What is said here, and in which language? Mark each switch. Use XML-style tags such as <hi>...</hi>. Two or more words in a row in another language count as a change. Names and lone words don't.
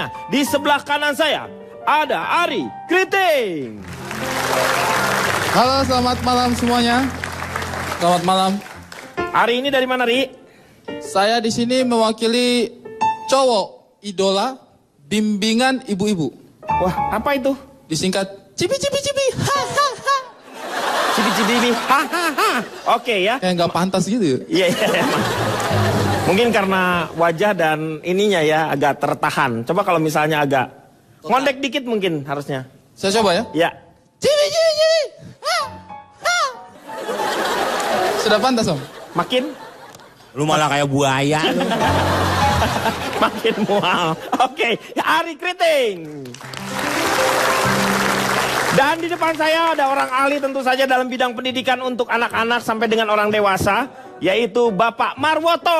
<id>Di sebelah kanan saya ada Ari Kriting. Halo, selamat malam semuanya. Selamat malam. Ari ini dari mana, Ri? Saya di sini mewakili cowok idola bimbingan ibu-ibu. Wah, apa itu? Disingkat cibi cibi cibi. Ha ha ha. Cibi cibi cibi. Ha ha ha. Oke ya. Kayak nggak pantas gitu. Iya. Mungkin karena wajah dan ininya ya agak tertahan. Coba kalau misalnya agak ngondek dikit mungkin harusnya. Saya coba ya. Ya. Cibi cibi cibi. Ha ha. Sudah pantas, Om? Makin? Lu malah kayak buaya. Makin mual. Oke, Ari Kriting. Dan di depan saya ada orang ahli tentu saja dalam bidang pendidikan untuk anak-anak sampai dengan orang dewasa, yaitu Bapak Marwoto.</id>